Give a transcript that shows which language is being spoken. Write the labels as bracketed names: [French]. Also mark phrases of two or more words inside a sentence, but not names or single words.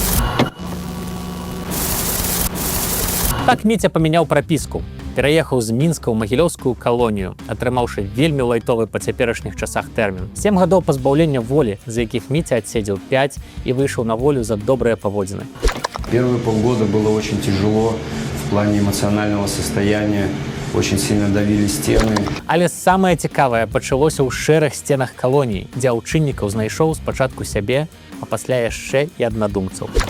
[Belarusian] Так Міця памяняў прапіску. Пераехаў з Мінска ў магілёўскую калонію, атрымаўшы вельмі лайтовы па цяперашніх часах тэрмін. 7 гадоў пазбаўлення волі, за якіх Міця адседзеў 5 і выйшаў на волю за добрыя паводзіны. [Russian] Первые полгода было очень тяжело в плане эмоционального состояния. Очень сильно давили стены. [Belarusian] Але самае цікавае пачалося ў шэрых сценах калоніі, дзе Аўчыннікаў знайшоў спачатку сябе, а пасля яшчэ і аднадумцаў.